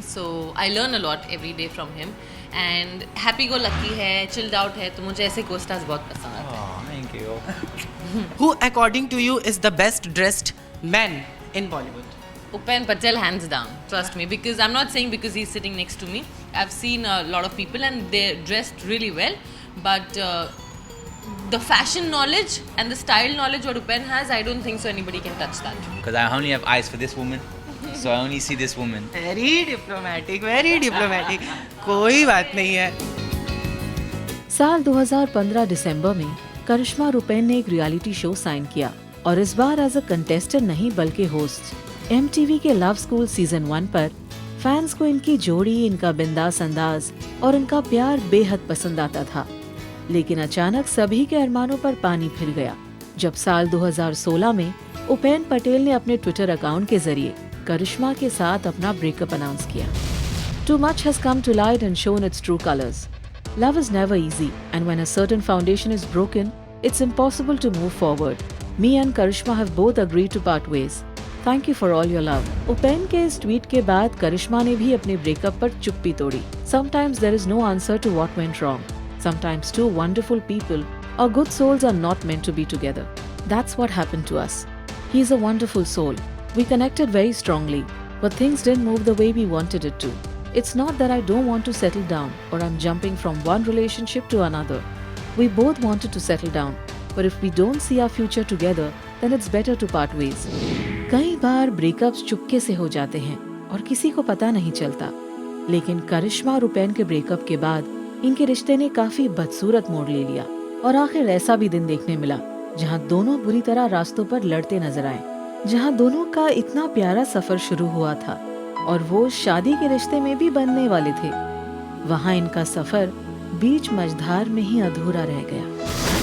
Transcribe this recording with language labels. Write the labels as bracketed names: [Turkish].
[English] So I learn a lot every day from him. And happy go lucky [Hindi] है, [English] chilled out [Hindi] है, तो मुझे ऐसे co-stars बहुत पसंद आते हैं. [English] Thank you. Who according to you is the best dressed man in Bollywood? Upen Patel, hands down. Trust me, because I'm not saying because he's sitting next to me. I've seen a lot of people and they're dressed really well, but the fashion knowledge and the style knowledge what Upen has, I don't think so anybody can touch that. Because I only have eyes for this woman, so I only see this woman. Very diplomatic, very diplomatic. [Hindi] कोई बात नहीं है. साल 2015 दिसंबर में करिश्मा और उपेन ने एक reality show sign किया और इस बार [English] as a contestant [Hindi] नहीं बल्कि होस्ट। MTV के लव स्कूल सीजन 1 पर फैंस को इनकी जोड़ी, इनका बिंदास अंदाज और इनका प्यार बेहद पसंद आता था। लेकिन अचानक सभी के अरमानों पर पानी फिर गया जब साल 2016 में उपेन पटेल ने अपने ट्विटर अकाउंट के जरिए करिश्मा के साथ अपना ब्रेकअप अनाउंस किया। [English] Too much has come to light and shown its true colors. Love is never easy, and when a certain foundation is broken, it's impossible to move forward. Me and Karishma have both agreed to part ways. Thank you for all your love. [Hindi] Upen के इस tweet के बाद करिश्मा ने भी अपने breakup पर चुप्पी तोड़ी। [English] Sometimes there is no answer to what went wrong. Sometimes two wonderful people or good souls are not meant to be together. That's what happened to us. He is a wonderful soul. We connected very strongly, but things didn't move the way we wanted it to. It's not that I don't want to settle down or I'm jumping from one relationship to another. We both wanted to settle down, but if we don't see our future together, then it's better to part ways. [Hindi] कई बार breakups चुपके से हो जाते हैं और किसी को पता नहीं चलता, लेकिन करिश्मा और उपेन के ब्रेकअप के बाद इनके रिश्ते ने काफी बदसूरत मोड़ ले लिया और आखिर ऐसा भी दिन देखने मिला जहां दोनों बुरी तरह रास्तों पर लड़ते नजर आए, जहां दोनों का इतना प्यारा सफर शुरू हुआ था और वो शादी के रिश्ते में भी बनने वाले थे, वहां इनका सफर बीच मझधार में ही अधूरा रह गया।